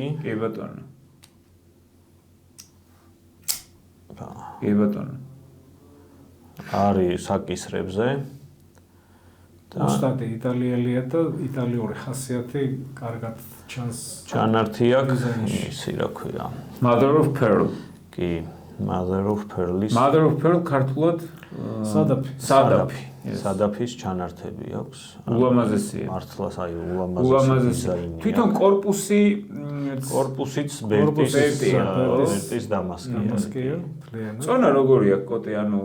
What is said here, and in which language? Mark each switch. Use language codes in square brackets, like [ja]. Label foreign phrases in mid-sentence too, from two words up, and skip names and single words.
[ka] კი ბატონო. კი ბატონო. არის საკისრებზე. უსტატი იტალიელია და იტალიური ხასიათი კარგად ჩანს. ჩანართი აქვს ისი რა ქვია. [en] Mother of Pearl. [ka] კი, [en] Mother of Pearl-ის. Mother of Pearl [ka] ქართულად სადაფი. სადაფის ჩანართები აქვს. ულამაზესია. მართლაც აი ულამაზესია. თვითონ კორპუსიც ბერტის დამასკია. წონა როგორია კოტე, ანუ